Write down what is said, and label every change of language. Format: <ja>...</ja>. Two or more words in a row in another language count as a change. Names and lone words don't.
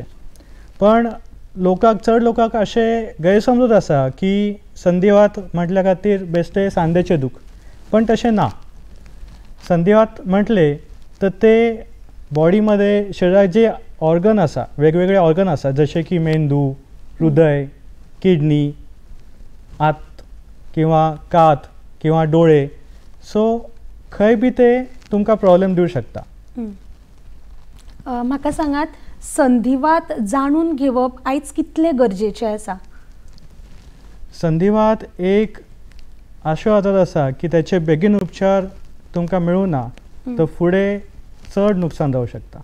<kok>पण चड लोकांक अशें गैरसमजूत आसा की संधिवात म्हटल्या खातीर बेश्टे सांध्याचे दूख, पण तशें ना. संधिवात म्हटले तर ते बॉडीमध्ये शरिराचे जे ऑर्गन आसा, वेगवेगळे ऑर्गन आसा, जसे की मेंदू, हृदय, किडनी, आत किंवा कात किंवा डोळे. सो खंय बी ते तुमकां प्रॉब्लेम दिवं शकता. म्हाका सांगात, संधिवात जाणून घेवप आयज कितले गरजेचे आसा? संधिवात एक अशो आजार आसा की त्याचे बेगीन उपचार तुमकां मेळूना तर फुडें चड नुकसान जावं शकता.</kok>